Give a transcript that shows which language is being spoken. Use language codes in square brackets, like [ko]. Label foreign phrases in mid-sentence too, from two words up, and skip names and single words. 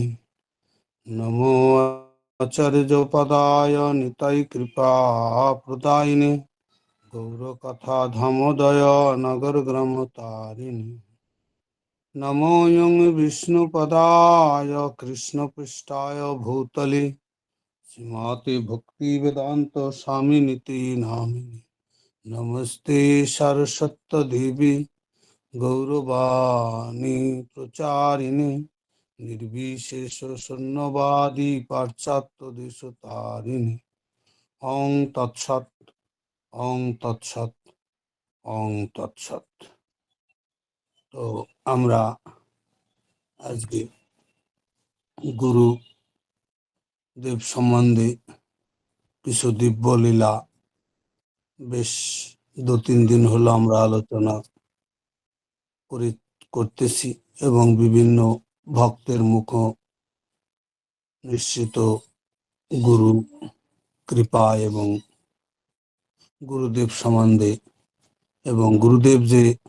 [sa] नमो आचार्यपदाय निताय कृपा प्रदायिने गौरकथा धमोदय नगर ग्राम तारिणी नमो यं विष्णुपदाय कृष्णपृष्ठाय भूतले श्रीमते भक्तिवेदांत स्वामिनिति नामिनि नमस्ते सरस्वती देवी गौरवाणी प्रचारिणे निर्विशेष शून्यवादी पाश्चात्य देशतारिणे ओं तत्सत् ओं तत्सत् ओं तत्सत्। [bn] তো আমরা আজকে গুরুদেব সম্বন্ধে কিছু দিব্য লীলা বেশ 2-3 দিন হলো আমরা আলোচনা করতেছি এবং বিভিন্ন ভক্তের মুখ নিশ্চিত গুরু কৃপা এবং গুরুদেব সম্বন্ধে এবং গুরুদেব যে